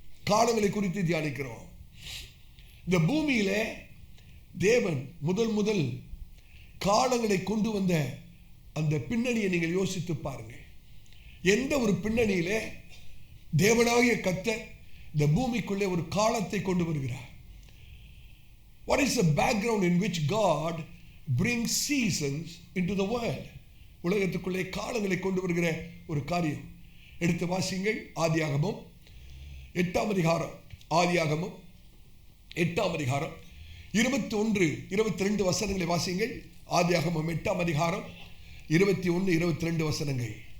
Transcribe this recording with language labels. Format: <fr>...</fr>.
<ta>காலங்களை குறித்து தியானிக்கிறோம். இந்த பூமியிலே தேவன் முதல் காலங்களை கொண்டு வந்த அந்த பின்னணியை நீங்கள் யோசித்து பாருங்க. எந்த ஒரு பின்னணியிலே தேவனாகிய கர்த்தர் இந்த பூமிக்குள்ளே ஒரு காலத்தை கொண்டு வருகிறார்?</ta> <en>What is the background in which God brings seasons into the world?</en> <ta>உலகத்துக்குள்ளே காலங்களை கொண்டு வருகிற ஒரு காரியம். எடுத்து வாசிங்கள். ஆதியாகமம் 8ஆம் அதிகாரம். ஆதியாகமம் 8ஆம் அதிகாரம் 21, 22 வசனங்களை வாசிங்கள். ஆதியாகமம் 8ஆம் அதிகாரம் 21, 22 வசனங்கள்.</ta>